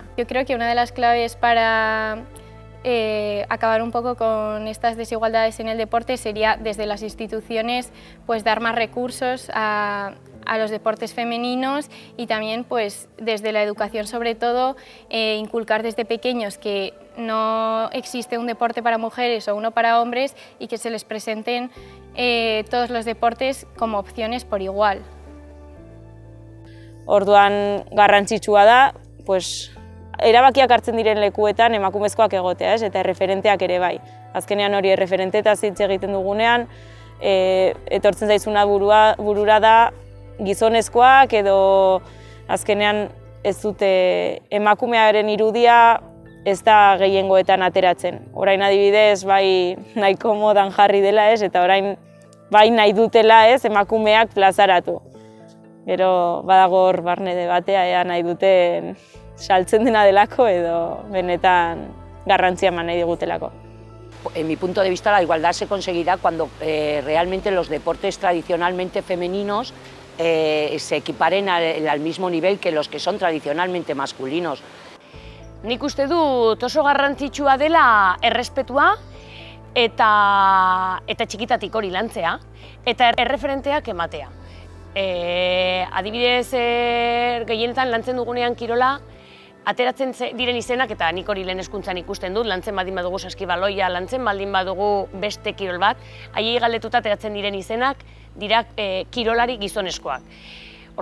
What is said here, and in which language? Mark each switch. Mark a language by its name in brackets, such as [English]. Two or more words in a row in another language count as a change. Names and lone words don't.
[Spanish] Yo creo que una de las claves para acabar un poco con estas desigualdades en el deporte sería desde las instituciones dar más recursos a los deportes femeninos y también desde la educación sobre todo inculcar desde pequeños que no existe un deporte para mujeres o uno para hombres y que se les presenten todos los deportes como opciones por igual. [Basque] Orduan garrantzitsua da, erabakiak hartzen diren lekuetan emakumezkoak egotea, eta erreferenteak ere bai. Azkenean hori erreferentetaz hitz egiten dugunean, etortzen zaizuna burura da gizonezkoak edo azkenean ez dute emakumearen irudia ez da gehiengoetan ateratzen. Orain adibidez bai nahiko modan jarri dela eta orain bai nahi dutela emakumeak plazaratu. Gero badago hor barne debatea ea nahi duten saltzen dena delako edo benetan garrantzia eman nahi digutelako. [Spanish] En mi punto de vista la igualdad se conseguirá cuando realmente los deportes tradicionalmente femeninos se equiparen al mismo nivel que los que son tradicionalmente masculinos. [Basque] Nik uste dut oso garrantzitsua dela errespetua eta txikitatik hori lantzea eta erreferenteak ematea. Adibidez, gehienetan lantzen dugunean kirola, ateratzen diren izenak, eta nik hori lehen hezkuntzan ikusten dut, lantzen baldin badugu saskibaloia, lantzen baldin badugu beste kirol bat, haiei galdetuta ateratzen diren izenak dira kirolari gizonezkoak.